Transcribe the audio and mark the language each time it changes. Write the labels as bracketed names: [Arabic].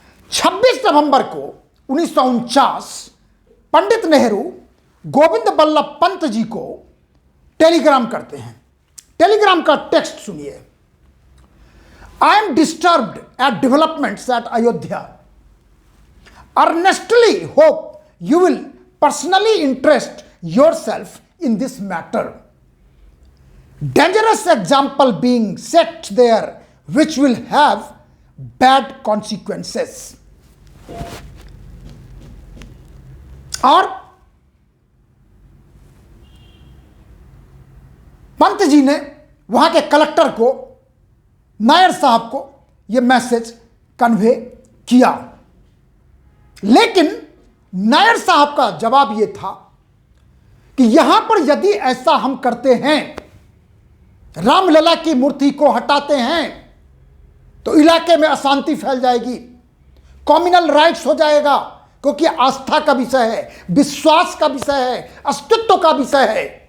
[Hindi] 26 नवंबर को 1949 पंडित नेहरू गोविंद बल्लभ पंत जी को टेलीग्राम करते हैं। टेलीग्राम का टेक्स्ट सुनिए। [English] I am disturbed at developments at Ayodhya, earnestly hope you will personally interest yourself in this matter. Dangerous example being set there which will have bad consequences. [Hindi] और पंत जी ने वहां के कलेक्टर को, नायर साहब को यह मैसेज कन्वे किया, लेकिन नायर साहब का जवाब यह था कि यहां पर यदि ऐसा हम करते हैं, रामलला की मूर्ति को हटाते हैं, तो इलाके में अशांति फैल जाएगी, कम्युनल राइट्स हो जाएगा, क्योंकि आस्था का विषय है, विश्वास का विषय है, अस्तित्व का विषय है।